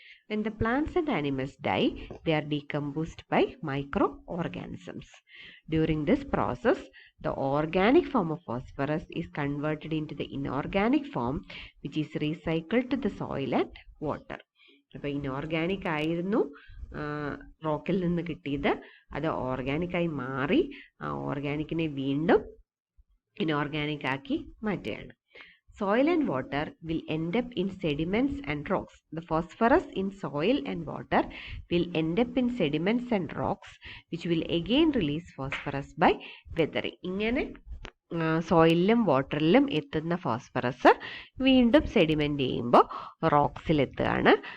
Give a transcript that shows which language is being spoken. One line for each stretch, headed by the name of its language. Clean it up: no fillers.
English: When the plants and animals die, they are decomposed by microorganisms. During this process, the organic form of phosphorus is converted into the inorganic form, which is recycled to the soil and water.
Malayalam: അപ്പോൾ inorganic ആയിരുന്നു റോക്കിൽ നിന്ന് കിട്ടിയത്, അത് ഓർഗാനിക്കായി മാറി. ആ ഓർഗാനിക്കിനെ വീണ്ടും inorganic ആക്കി മാറ്റുകയാണ്.
English: Soil and water will end up in sediments and rocks. The phosphorus in soil and water will end up in sediments and rocks, which will again release phosphorus by weathering.
Malayalam: ഇങ്ങനെ സോയിലിലും വാട്ടറിലും എത്തുന്ന phosphorus വീണ്ടും sediment ചെയ്യുമ്പോൾ റോക്സിലെത്തുകയാണ്.